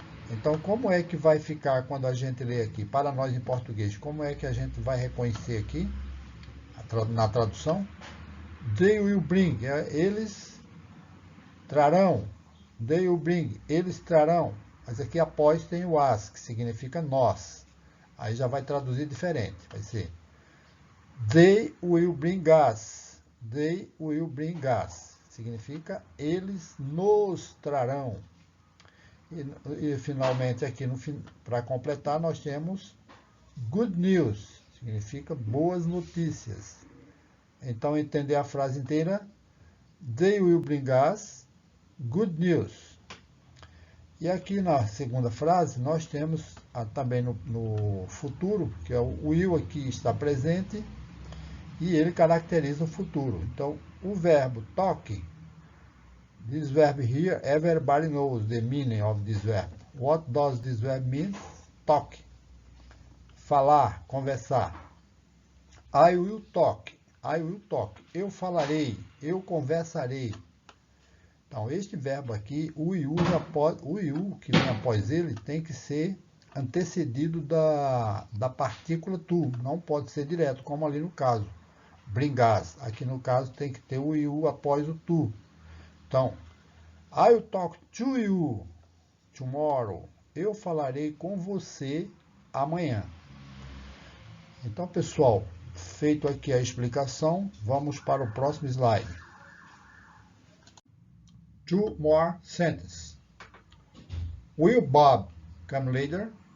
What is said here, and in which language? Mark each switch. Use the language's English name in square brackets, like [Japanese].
[Portuguese] Então, como é que vai ficar quando a gente lê aqui, para nós em português, como é que a gente vai reconhecer aqui, na tradução? [English] They will bring, [Portuguese] eles trarão. [English] They will bring, [Portuguese] eles trarão. Mas aqui após tem o as, que significa nós. Aí já vai traduzir diferente. Vai ser [English] they will bring us. They will bring us. [Portuguese] Significa eles nos trarão. E finalmente aqui, para completar, nós temos [English] good news. [Portuguese] Significa boas notícias. Então, entender a frase inteira. [English] They will bring us good news. [Portuguese] E aqui na segunda frase, nós temos também no futuro, que é o will aqui está presente, e ele caracteriza o futuro. Então, o verbo [English] talk, this verb here, everybody knows the meaning of this verb. What does this verb mean? Talk. [Portuguese] Falar, conversar. [English] I will talk. I will talk. [Portuguese] Eu falarei, eu conversarei. Então, este verbo aqui, o will que vem após ele, tem que ser antecedido da partícula to. Não pode ser direto, como ali no caso. [English] Bring us. [Portuguese] Aqui no caso tem que ter o will após o to. [English] Então, I will talk to you tomorrow. [Portuguese] Eu falarei com você amanhã. Então, pessoal, feito aqui a explicação, vamos para o próximo slide. [English] 2 more sentences. Will Bob come later?